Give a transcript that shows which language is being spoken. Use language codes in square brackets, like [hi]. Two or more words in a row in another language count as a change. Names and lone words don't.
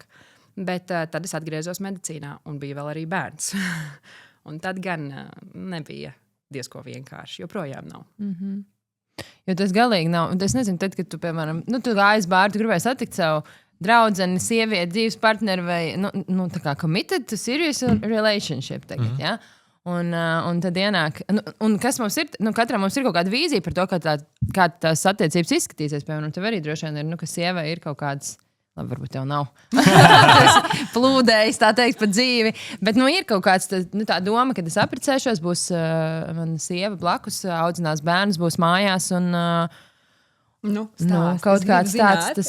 [lv] Bet tad es atgriezos medicīnā, un bija vēl arī bērns. Un tad gan nebija diezko vienkārši, joprojām nav. Jo tas galīgi nav. Es nezinu, tad, kad tu, piemēram, tu gāji uz bāru, tu gribēji satikt savu draudzeni, sievieti, dzīves partneri vai tā kā [en] committed to serious relationship [lv] tagad, ja? Un tad ienāk, un kas mums ir, katram mums ir kaut kāda vīzija par to, kā tās attiecības izskatīsies, piemēram, tev arī droši vien ir, ka sievai ir kaut kāds, labi, varbūt tev nav, plūdējis, tā teikt, pa dzīvi, bet, ir kaut kāds, tā doma, kad es apprecēšos, būs mana sieva blakus, audzinās bērnus, būs mājās un kaut kāds tāds tas.